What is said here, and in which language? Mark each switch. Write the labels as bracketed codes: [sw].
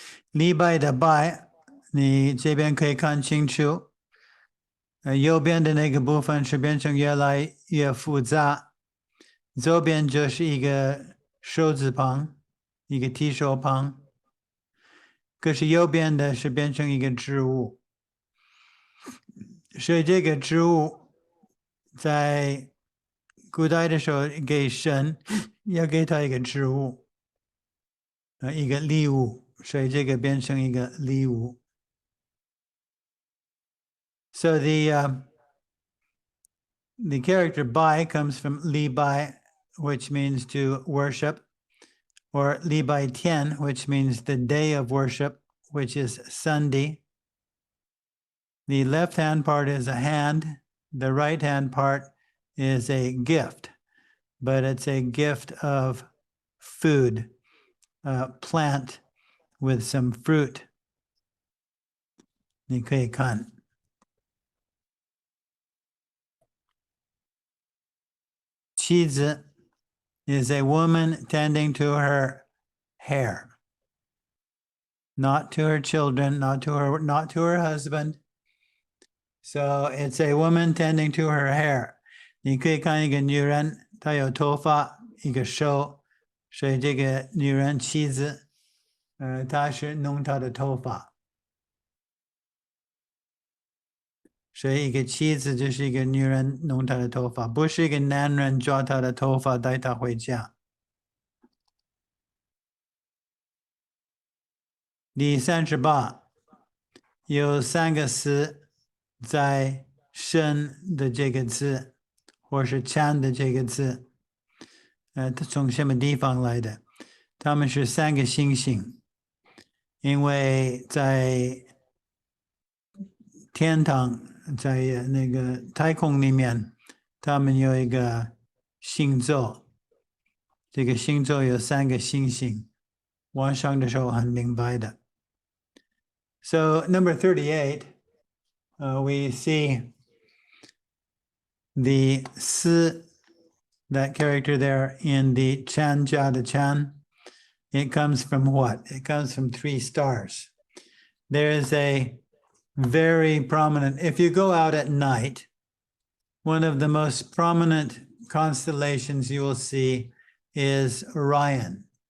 [zh] 礼拜的拜，你这边可以看清楚，右边的那个部分是变成越来越复杂，左边就是一个手字旁，一个提手旁，可是右边的是变成一个植物，所以这个植物在古代的时候给神要给他一个植物，一个礼物，所以这个变成一个礼物。 [en] So the character by comes from li bai, which means to worship, or li bai tian, which means the day of worship, which is Sunday. The left-hand part is a hand. The right-hand part is a gift, but it's a gift of food, a plant with some fruit. [zh] 你可以看。 [en] 妻子 is a woman tending to her hair, not to her children, not to her husband. So it's a woman tending to her hair. [zh] 你可以看一个女人，她有头发，一个手，所以这个女人妻子，她是弄她的头发。所以一个妻子就是一个女人弄她的头发，不是一个男人抓她的头发带她回家。第38有3个词在生的这个字，或是强的这个字，它从什么地方来的？它们是3个星星，因为在天堂，在那个太空里面，他们有一个星座，这个星座有3个星星，晚上的时候很明白的。 [en] So number 38, we see the si, that character there in the chan jia de chan. It comes from what? It comes from 3 stars. There is a very prominent, if you go out at night, one of the most prominent constellations you will see is Orion.